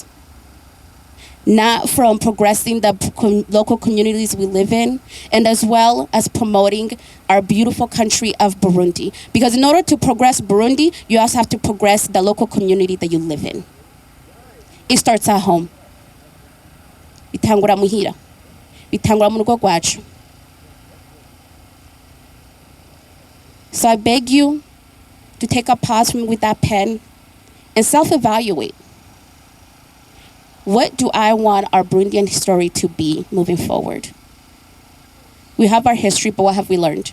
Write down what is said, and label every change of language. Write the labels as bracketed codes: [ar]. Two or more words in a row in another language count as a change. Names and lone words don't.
[en] Not from progressing the local communities we live in, and as well as promoting our beautiful country of Burundi. Because in order to progress Burundi, you also have to progress the local community that you live in. It starts at home. [rn] Bitangura muhira. Bitangura mu rugo rwacu. [en] So I beg you to take a pause from with that pen and self-evaluate. What do I want our Burundian story to be moving forward? We have our history, but what have we learned?